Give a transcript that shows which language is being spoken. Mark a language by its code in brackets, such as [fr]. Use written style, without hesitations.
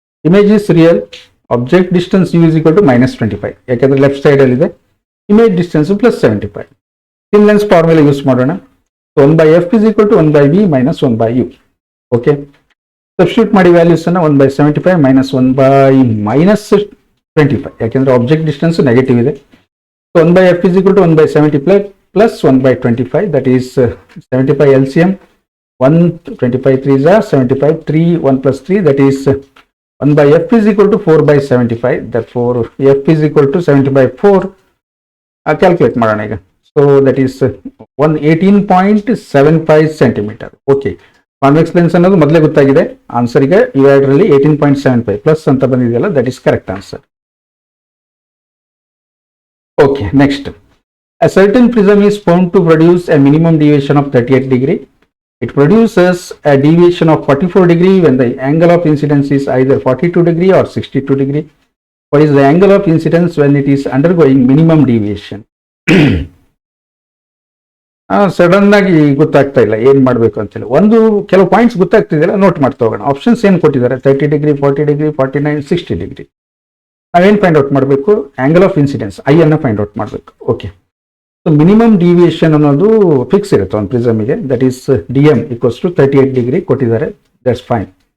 [en] image is real, object distance u is equal to -25, [kn] ಯಾಕೆಂದ್ರೆ left ಸೈಡಲ್ಲಿ ಇದೆ. Image distance +75. ಇನ್ lens formula use ಮಾಡೋಣ. [en] 1/f is equal to 1/v minus 1/u. [kn] Okay, substitute ಮಾಡಿ values ಅನ್ನ 1/75 -1/-25, ಯಾಕೆಂದ್ರೆ object distance negative ಇದೆ. [en] 1/f is equal to 1/75 plus 1/25, that is 75 LCM. 1 25 3s are 75, 3 1 plus 3, that is 1/f is equal to 4/75. therefore f is equal to 70/4. [kn] Calculate ಮಾಡೋಣ ಈಗ. [en] So that is 18.75 centimetre. [kn] Okay, convex lens ಅನ್ನೋದು ಮೊದಲೇ ಗೊತ್ತಾಗಿದೆ. Answer ಈಗ ಇವೆರಡರಲ್ಲಿ 18.75 plus ಅಂತ ಬಂದಿದೆಯಲ್ಲ, [en] That is correct answer. Okay, next, a certain prism is found to produce a minimum deviation of 38 degree. It produces a deviation of 44 degree when the angle of incidence is either 42 degree or 62 degree. What is the angle of incidence when it is undergoing minimum deviation? [kn] Sudden ಆಗಿ ಗೊತ್ತಾಗ್ತಾ ಇಲ್ಲ ಏನ್ ಮಾಡ್ಬೇಕು ಅಂತೇಳಿ. ಕೆಲವು points ಗೊತ್ತಾಗ್ತಿದೆಯಲ್ಲ, note ಮಾಡ್ತಾ ಹೋಗೋಣ. Options ಏನ್ ಕೊಟ್ಟಿದ್ದಾರೆ? 30 ಡಿಗ್ರಿ, 40 ಡಿಗ್ರಿ, 49, 60 ಡಿಗ್ರಿ. ನಾವೇನ್ ಫೈಂಡ್ ಔಟ್ ಮಾಡಬೇಕು? ಆಂಗಲ್ ಆಫ್ ಇನ್ಸಿಡೆನ್ಸ್ ಐ ಅನ್ನ ಫೈಂಡ್ ಔಟ್ ಮಾಡಬೇಕು. ಓಕೆ, ಸೊ ಮಿನಿಮಮ್ ಡಿವಿಯೇಷನ್ ಅನ್ನೋದು ಫಿಕ್ಸ್ ಇರುತ್ತೆ ಒಂದು ಪ್ರಿಸಮಿಗೆ, ದಟ್ ಈಸ್ DM = 38 ಡಿಗ್ರಿ ಕೊಟ್ಟಿದ್ದಾರೆ, [en] That's fine.